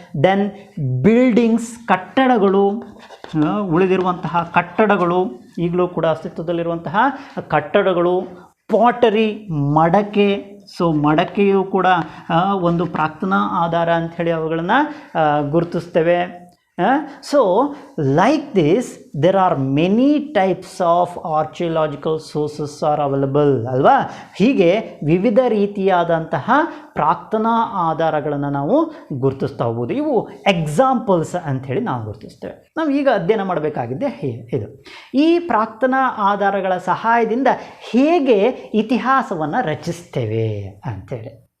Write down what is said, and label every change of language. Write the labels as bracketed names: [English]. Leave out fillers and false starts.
[Kannada] Then buildings, ಕಟ್ಟಡಗಳು, ಉಳಿದಿರುವಂತಹ ಕಟ್ಟಡಗಳು, ಈಗಲೂ ಕೂಡ ಅಸ್ತಿತ್ವದಲ್ಲಿರುವಂತಹ ಕಟ್ಟಡಗಳು. ಪಾಟರಿ, ಮಡಕೆ. ಸೊ ಮಡಕೆಯು ಕೂಡ ಒಂದು ಪ್ರಾಕ್ತನ ಆಧಾರ ಅಂಥೇಳಿ ಅವುಗಳನ್ನು ಗುರುತಿಸ್ತೇವೆ. [English] So like this there are many types of archaeological sources are available ಅಲ್ವಾ. [Kannada] ಹೀಗೆ ವಿವಿಧ ರೀತಿಯಾದಂತಹ ಪ್ರಾಕ್ತನ ಆಧಾರಗಳನ್ನು ನಾವು ಗುರುತಿಸ್ತಾ ಹೋಗ್ಬೋದು. ಇವು ಎಕ್ಸಾಂಪಲ್ಸ್ ಅಂಥೇಳಿ ನಾವು ಗುರುತಿಸ್ತೇವೆ. ನಾವು ಈಗ ಅಧ್ಯಯನ ಮಾಡಬೇಕಾಗಿದ್ದೆ ಇದು, ಈ ಪ್ರಾಕ್ತನ ಆಧಾರಗಳ ಸಹಾಯದಿಂದ ಹೇಗೆ ಇತಿಹಾಸವನ್ನು ರಚಿಸ್ತೇವೆ ಅಂಥೇಳಿ.